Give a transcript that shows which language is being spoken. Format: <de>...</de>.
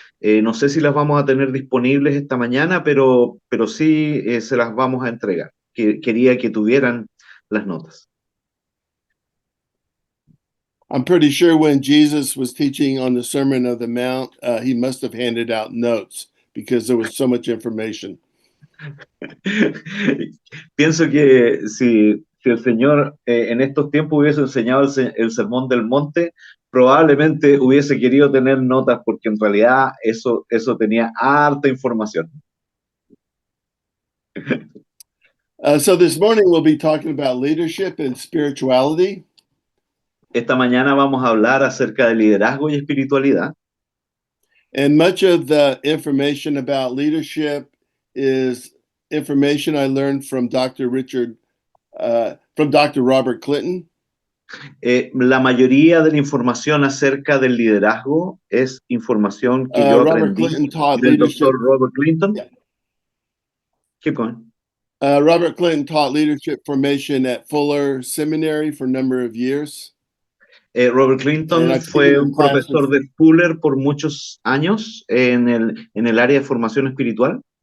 <es>No sé si las vamos a tener disponibles esta mañana, pero sí se las vamos a entregar. Quería que tuvieran las notas.</es> <en>I'm pretty sure when Jesus was teaching on the Sermon on the Mount, he must have handed out notes because there was so much information.</en> <es>Pienso que si el Señor en estos tiempos hubiese enseñado el Sermón del Monte, probablemente hubiese querido tener notas, porque en realidad eso tenía harta información.</es> <en>So this morning we'll be talking about leadership and spirituality.</en> <es>Esta mañana vamos a hablar acerca de liderazgo y espiritualidad.</es> <en>And much of the information about leadership is information I learned from Dr. Robert Clinton.</en> <es>La mayoría de la información acerca del liderazgo es información que yo aprendí del Dr. Robert Clinton.</es> <en>Yeah. Keep going. Robert Clinton taught leadership formation at Fuller Seminary for a number of years.</en> <es>Robert Clinton fue un profesor de Fuller por muchos años en el área de formación espiritual.</es>